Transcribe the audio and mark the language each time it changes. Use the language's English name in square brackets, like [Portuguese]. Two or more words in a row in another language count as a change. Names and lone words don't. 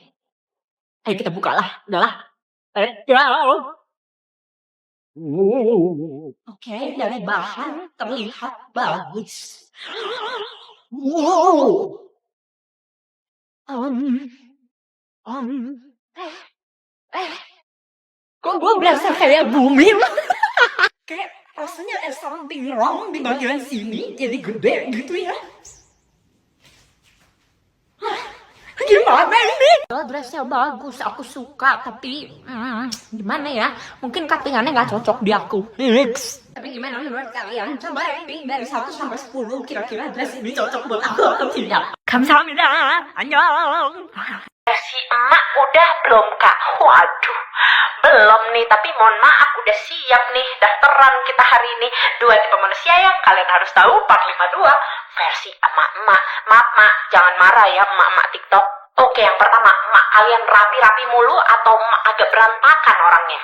[Indonesian] Ayo kita buka lah, udahlah. Oke, dari bahan terlihat bagus. Wow. Kok gue berasa kayak bumi? Kayak rasanya ada [English] something wrong [Indonesian] di bagian sini, jadi gede gitu ya. Gimana ini? Dressnya bagus, aku suka, tapi gimana ya? Mungkin cuttingannya nggak cocok di aku. Tapi gimana menurut kalian? Coba rating dari 1 sampai 10, kira-kira dress ini cocok buat aku atau tidak? [Korean] 감사합니다. 안녕. [Indonesian] Si emak udah belum kak? Waduh, belum nih. Tapi mohon maaf, udah siap nih daftaran kita hari ini. 2 tipe manusia yang kalian harus tahu, part 52 versi emak-emak. Maaf mak, jangan marah ya emak-emak TikTok. Oke, yang pertama, emak kalian rapi-rapi mulu atau emak agak berantakan orangnya?